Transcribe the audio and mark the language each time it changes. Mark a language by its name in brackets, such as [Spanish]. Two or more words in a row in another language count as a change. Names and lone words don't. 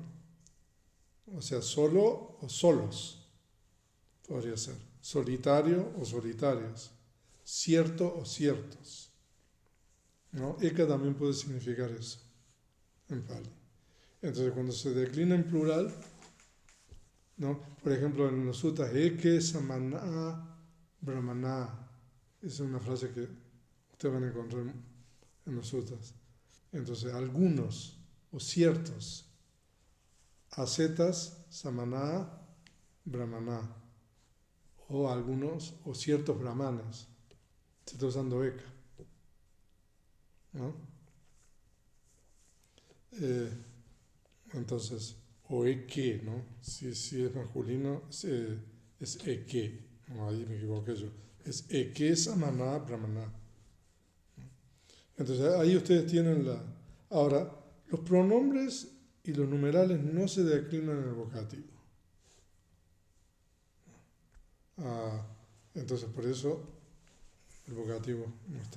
[Spanish] O sea, solo o solos, podría ser. Solitario o solitarios. Cierto o ciertos, ¿no? Eka también puede significar eso en Pali. Entonces, cuando se declina en plural, ¿no? Por ejemplo, en los sutras, [Pali] Eke samana brahmana. [Spanish] Esa es una frase que ustedes van a encontrar en los sutras. Entonces, algunos o ciertos ascetas [Pali] samana brahmana. [Spanish] O algunos o ciertos brahmanes. Se está usando Eka, ¿no? Entonces, o Eke, ¿no? Si es masculino, es Eke. No, ahí me equivoqué yo. Es [Pali] Eke samana brahmana. [Spanish] Entonces, ahí ustedes tienen la... Ahora, los pronombres y los numerales no se declinan en el vocativo. Entonces, por eso el vocativo no está.